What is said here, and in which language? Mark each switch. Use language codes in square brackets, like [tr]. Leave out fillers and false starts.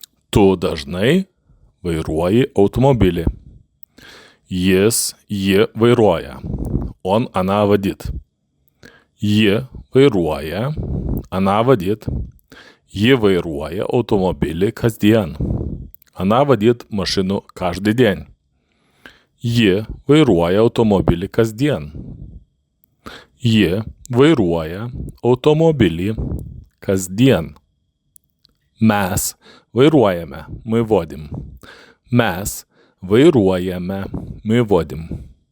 [lt] Tu dažnai vairuoji automobilį. Ji vairuoja. [ru] Он, она водит. [lt] Ji vairuoja. [ru] Она водит. [lt] Ji vairuoja automobilį kasdien. [ru] Она водит машину каждый день. [lt] Ji vairuoja automobilį kasdien. Ji vairuoja automobilį kasdien. Mes vairuojame, [ru] мы водим. [lt] Mes vairuojame, мы водим.